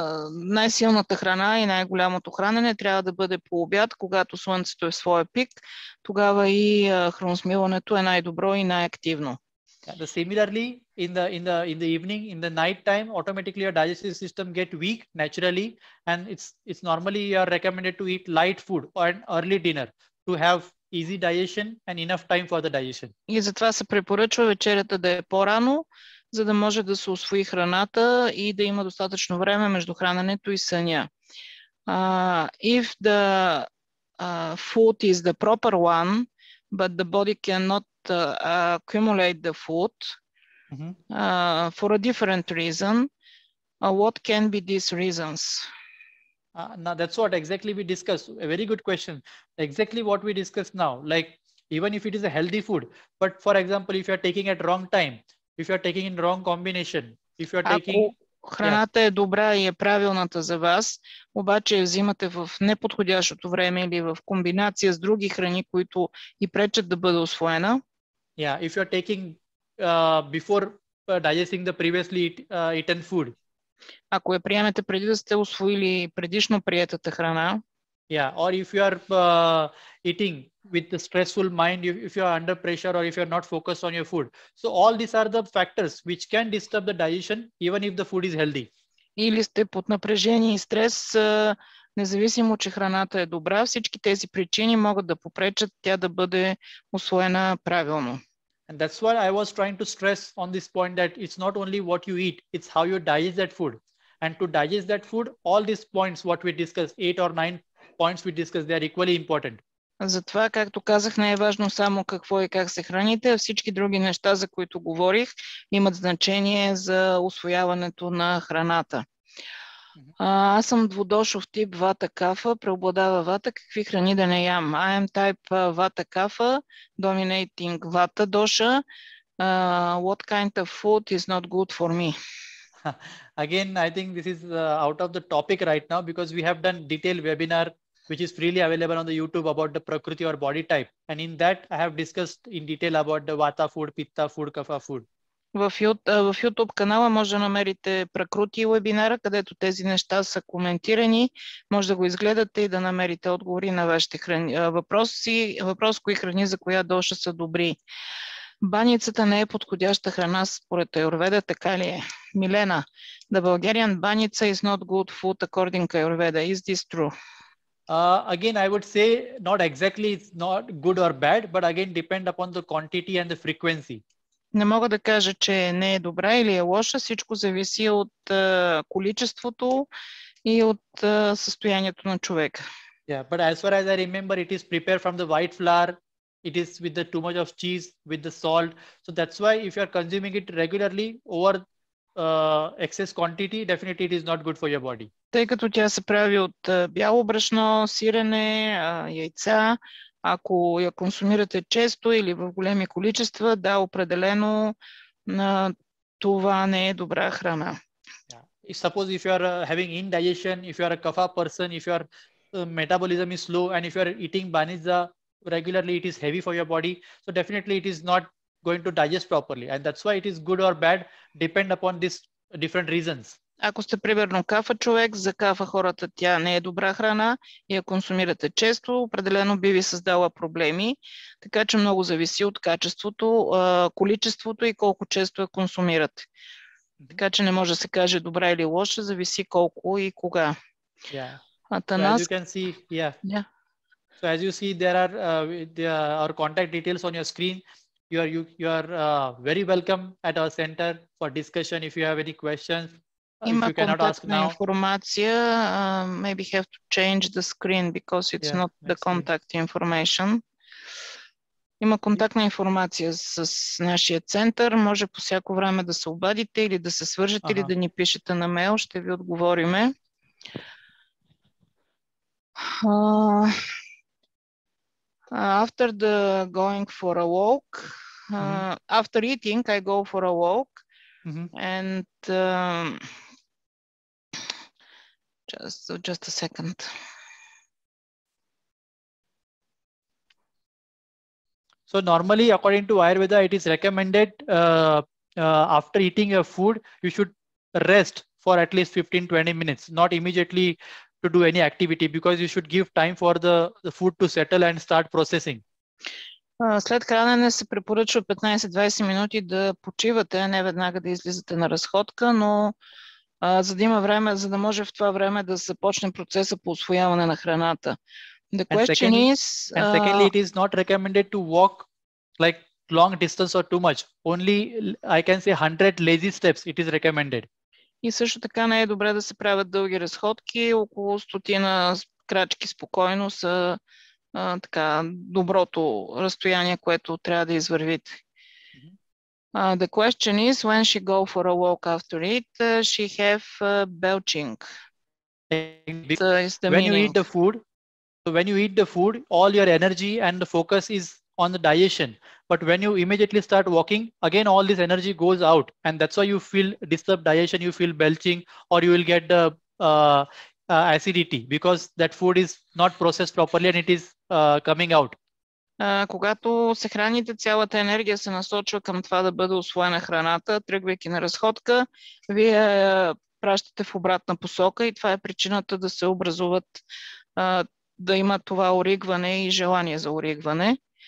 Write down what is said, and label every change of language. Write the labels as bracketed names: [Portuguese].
[Bulgarian] Най-силната храна и най-голямото хранене трябва да бъде по обяд, когато слънцето е в своя пик. Тогава и храносмилането е най-добро и най-активно. [English] Similarly, in the evening, in the night time, automatically your digestive system get weak naturally, and it's normally you are recommended to eat light food or an early dinner to have easy digestion and enough time for the digestion. [Bulgarian] И затова се препоръчва вечерята да е по-рано, за да може да се усвои храната и да има достатъчно време между храненето и съня. [English] If the food is the proper one, but the body cannot accumulate the food for a different reason, what can be these reasons? Now that's what exactly we discussed. A very good question. Exactly what we discussed now. Like, even if it is a healthy food, but for example, if you are taking at wrong time, if you are taking in wrong combination, if you are taking... [Bulgarian] Храната е добра и е правилната за вас, обаче взимате в неподходящото време или в комбинация с други храни, които и пречат да бъде усвоена. [English] Yeah, if you are taking before digesting the previously eaten food. [Bulgarian] Ако я приемете преди да сте усвоили предишно приетата храна. [English] Yeah, or if you are eating with the stressful mind, if you are under pressure, or if you are not focused on your food. So all these are the factors which can disturb the digestion even if the food is healthy. [Bulgarian] Или сте под напрежение и стрес, независимо, че храната е добра, всички тези причини могат да попречат тя да бъде усвоена правилно. [English] And that's why I was trying to stress on this point that it's not only what you eat, it's how you digest that food. And to digest that food, all these points, what we discussed, 8 or 9 points we discussed, they are equally important. [Bulgarian] Затова, както казах, не е важно само какво и как се храните, а всички други неща, за които говорих, имат значение за усвояването на храната. Аз съм двудошов тип вата кафа, преобладава вата, какви храни да не ям? [English] I am type вата кафа, dominating вата доша. What kind of food is not good for me? Again, I think this is out of the topic right now, because we have done detailed webinar which is freely available on the YouTube about the Prakriti or body type. And in that, I have discussed in detail about the Vata food, Pitta food, Kapha food. [Bulgarian] В YouTube канала може да намерите Пракрути вебинара, където тези неща са коментирани. Може да го изгледате и да намерите отговори на вашите въпрос, кои храни за коя доша са добри. Баницата не е подходяща храна според аюрведа, така ли е? [English] Милена, the Bulgarian баница is not good food according to Ayurveda. Is this true? Again, I would say not exactly it's not good or bad, but again depend upon the quantity and the frequency. [Bulgarian] Не мога да кажа, че не е добра или е лоша. Всичко зависи от количеството и от състоянието на човека. [English] Yeah, but as far as I remember, it is prepared from the white flour. It is with the too much of cheese, with the salt. So that's why if you are consuming it regularly over excess quantity, definitely it is not good for your body. [Bulgarian] Тъй като тя се прави от бяло брашно, сирене, яйца, ако я консумирате често или в големи количества, да, определено това не е добра храна. [English] Suppose if you are having indigestion, if you are a kapha person, if your metabolism is slow, and if you are eating banija regularly, it is heavy for your body. So definitely it is not going to digest properly, and that's why it is good or bad depend upon these different reasons. [Bulgarian] Ако сте примерно кафа човек, за кафа хората тя не е добра храна и я консумирате често, определено би ви създала проблеми, така че много зависи от качеството, количеството и колко често я консумирате. Така че не може да се каже добра или лоша, зависи колко и кога. [English] Yeah. So as you can see, So as you see, there are our contact details on your screen. You are very welcome at our center for discussion. If you have any questions, if you cannot ask now. [Bulgarian] Информация, [English] maybe have to change the screen because it's not the contact information. [Bulgarian] Има контактна информация с нашия център. Може по всяко време да се обадите или да се свържете или да ни пишете на мейл. Ще ви отговориме. [English] After the going for a walk, after eating, I go for a walk, and just a second. So normally, according to Ayurveda, it is recommended after eating your food, you should rest for at least 15-20 minutes, not immediately to do any activity, because you should give time for the food to settle and start processing. [Bulgarian] След хранене се препоръчва 15-20 минути да почивате, не веднага да излизате на разходка, но за да има време, за да може в това време да започне процеса по усвояване на храната. [English] The question is, secondly, it is not recommended to walk like long distance or too much. Only, I can say 100 lazy steps, it is recommended. [Bulgarian] И също така не е добре да се правят дълги разходки, около 100 крачки спокойно са така доброто разстояние, което трябва да извървите. [English] The question is, when she go for a walk after it, she have belching. When you eat the food, all your energy and the focus is on the digestion. But when you immediately start walking, again, all this energy goes out. And that's why you feel disturbed digestion, you feel belching, or you will get the acidity because that food is not processed properly and it is coming out. [Bulgarian] Когато се храните, цялата енергия се насочва към това да бъде усвоена храната, тръгвайки на разходка, вие пращате в обратна посока и това е причината да се образуват, да има това оригване и желание за оригване.